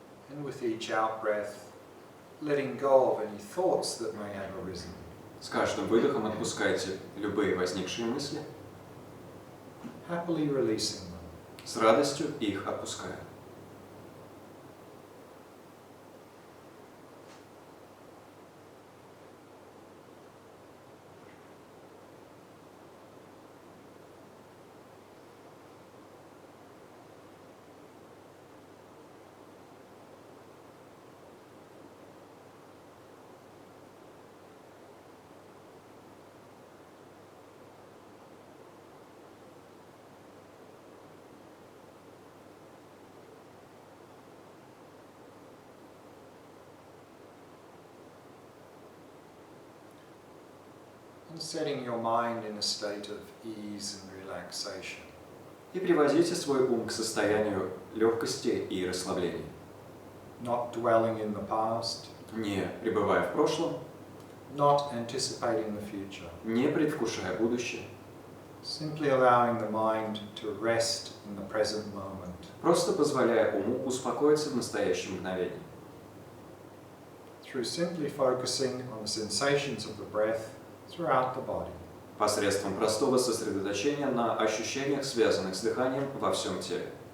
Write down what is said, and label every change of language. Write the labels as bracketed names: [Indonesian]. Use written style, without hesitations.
[English] And with each out-breath, letting go of any thoughts that may have arisen. [Russian] С каждым выдохом отпускайте любые возникшие мысли, [English] Happily releasing them. [Russian] с радостью их отпуская. [English] And setting your mind in a state of ease and relaxation. [Russian] И приводите свой ум к состоянию легкости и расслабления. [English] Not dwelling in the past. [Russian] Не пребывая в прошлом, [English] Not anticipating the future. [Russian] не предвкушая будущее. [English] Simply allowing the mind to rest in the present moment. [Russian] Просто позволяя уму успокоиться в настоящем мгновении. [English] Through simply focusing on the sensations of the breath throughout the body. [Russian] Посредством простого сосредоточения на ощущениях, связанных с дыханием во всем теле.